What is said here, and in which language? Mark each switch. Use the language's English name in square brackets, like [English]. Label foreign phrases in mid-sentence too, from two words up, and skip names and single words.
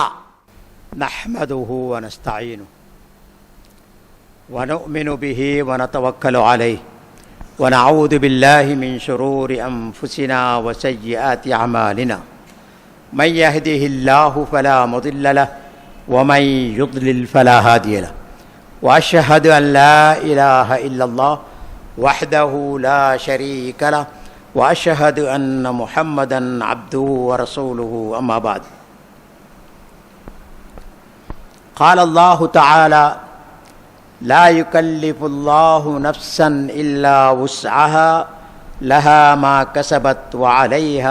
[Arabic] نحمده و نستعينه و نؤمن به و نتوكل عليه و نعوذ بالله من شرور أنفسنا و سيئات أعمالنا من يهده الله فلا مضل له و من يضلل فلا هادي له و أشهد أن لا إله إلا الله وحده لا شريك له وأشهد أن محمدا عبده ورسوله أما بعد. قال الله تعالى: لا يكلف الله نفسا إلا وسعها لها ما كسبت وعليها